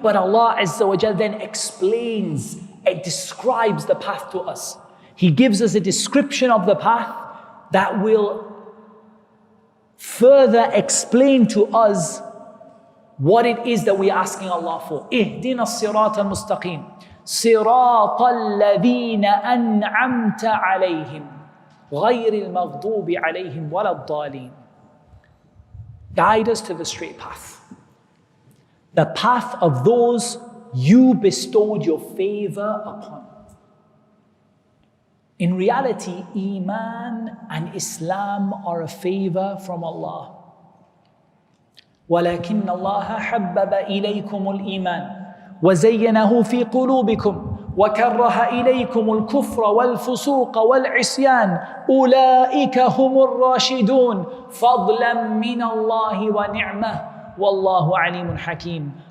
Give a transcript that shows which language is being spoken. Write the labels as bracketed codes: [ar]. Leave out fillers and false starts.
[en] But Allah Azza wa Jal then explains, it describes the path to us. He gives us a description of the path that will further explain to us what it is that we're asking Allah for. [ar] Ihdina as-sirat al-mustaqim. صراط الذين أنعمت عليهم غير المغضوب عليهم ولا الضالين. [en] Guide us to the straight path. The path of those you bestowed your favor upon. In reality, Iman and Islam are a favor from Allah. [ar] ولكن الله حبب إليكم الإيمان وزينه في قلوبكم وكره إليكم الكفر والفسوق والعصيان أولئك هم الراشدون فضلا من الله ونعمة والله عليم حكيم.